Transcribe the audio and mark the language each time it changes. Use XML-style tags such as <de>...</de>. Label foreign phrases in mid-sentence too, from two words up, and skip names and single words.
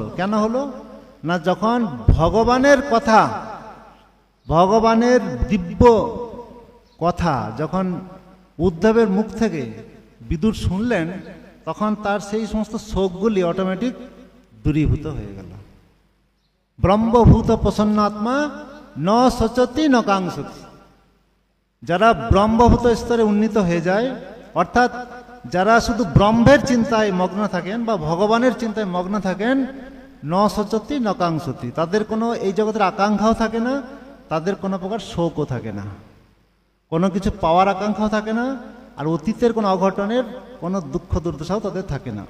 <bn>কেন হলো না, যখন ভগবানের কথা, ভগবানের দিব্য কথা যখন উদ্ধবের মুখ থেকে বিদুর শুনলেন তখন তার সেই সমস্ত শোকগুলি অটোমেটিক দূরীভূত হয়ে গেল।</bn> <sa>ব্রহ্মভূত প্রসন্নাত্মা ন শোচতি ন কাঙ্ক্ষতি।</sa> <bn>যারা ব্রহ্মভূত স্তরে উন্নীত হয়ে যায়, অর্থাৎ যারা শুধু ব্রহ্মের চিন্তায় মগ্ন থাকেন বা ভগবানের চিন্তায় মগ্ন থাকেন,</bn> <sa>ন শোচতি ন কাঙ্ক্ষতি,</sa> <bn>তাদের কোনো এই জগতের আকাঙ্ক্ষাও থাকে না, তাদের কোনো প্রকার শোকও থাকে না, কোনো কিছু পাওয়ার আকাঙ্ক্ষাও থাকে না, আর অতীতের কোনো অঘটনের কোনো দুঃখ দুর্দশাও তাদের থাকে না।</bn>